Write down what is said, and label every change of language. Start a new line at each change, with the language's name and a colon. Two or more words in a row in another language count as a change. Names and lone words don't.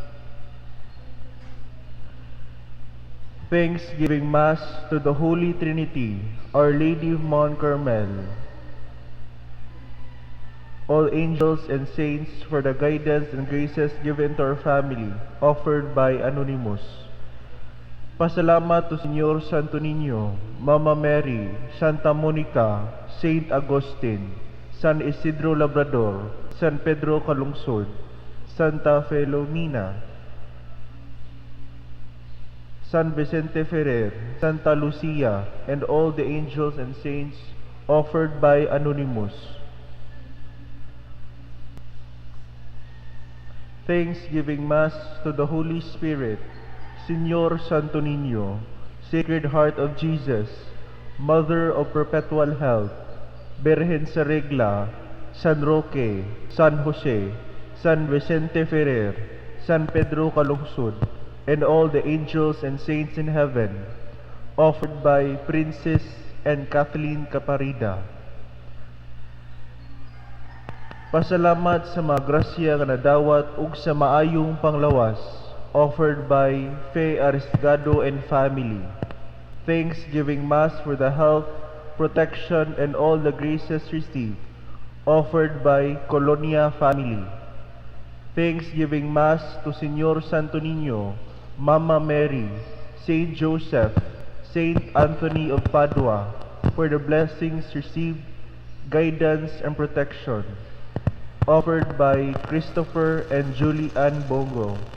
English: Thanksgiving Mass to the Holy Trinity, Our Lady of Mount Carmel, all angels and saints, for the guidance and graces given to our family, offered by Anonymous. Pasalamat to Señor Santo Niño, Mama Mary, Santa Monica, Saint Agustin, San Isidro Labrador, San Pedro Calungsod, Santa Filomena, San Vicente Ferrer, Santa Lucia, and all the angels and saints, offered by Anonymous. Thanksgiving Mass to the Holy Spirit, Señor Santo Niño, Sacred Heart of Jesus, Mother of Perpetual Health, Virgen sa Regla, San Roque, San Jose, San Vicente Ferrer, San Pedro Calungsod, and all the angels and saints in heaven, offered by Princess and Kathleen Caparida.
Cebuano: Pasalamat sa mga grasya nga nadawat ug sa maayong panglawas,
English: offered by Faye Arisgado and family. Thanksgiving Mass for the health, protection, and all the graces received, offered by Colonia family. Thanksgiving Mass to Señor Santo Niño, Mama Mary, Saint Joseph, Saint Anthony of Padua, for the blessings received, guidance, and protection, offered by Christopher and Julie Ann Bongo.